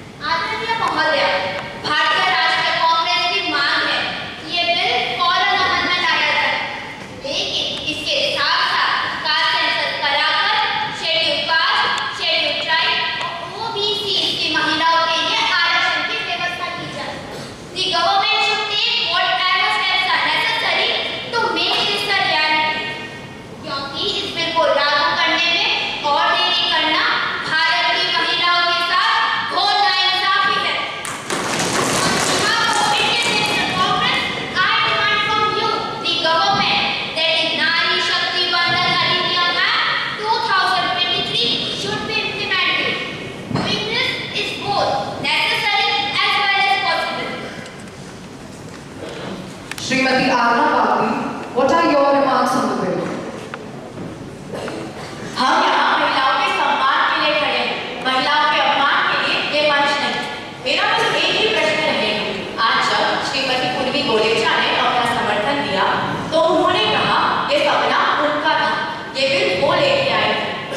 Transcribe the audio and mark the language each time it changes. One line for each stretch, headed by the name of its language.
Hindi: आदरणीय महोदय, भारतीय राष्ट्रीय कांग्रेस की मांग है कि ये बिल फौरन अमल में लाया जाए, लेकिन इसके साथ-साथ कास्ट सेंसस कराकर शेड्यूल कास्ट, शेड्यूल ट्राइब और ओबीसी की महिलाओं के लिए आरक्षण की व्यवस्था की जाए।
English: The government should take whatever steps are necessary to make this a reality,
Hindi: क्योंकि इस बिल को लागू करने में और देरी करना भारत की महिलाओं के साथ घोर नाइंसाफी है।
English: On behalf of Indian National Congress, I demand from you, the government, that the Nari Shakti Vandan Adhikam Act 2023 should be implemented. Doing this is both necessary as well as possible. Srimati Arna Bagri, what are your remarks on the bill?
Hindi: हम यहाँ महिलाओं के सम्मान के लिए खड़े हैं, महिलाओं के अपमान के लिए ये मंच नहीं। मेरा बस एक ही प्रश्न रहेगा। आज जब श्रीमती पूर्वी गोलेचा ने अपना समर्थन दिया, तो उन्होंने कहा ये सपना उनका था, ये बिल वो लेके आए थे।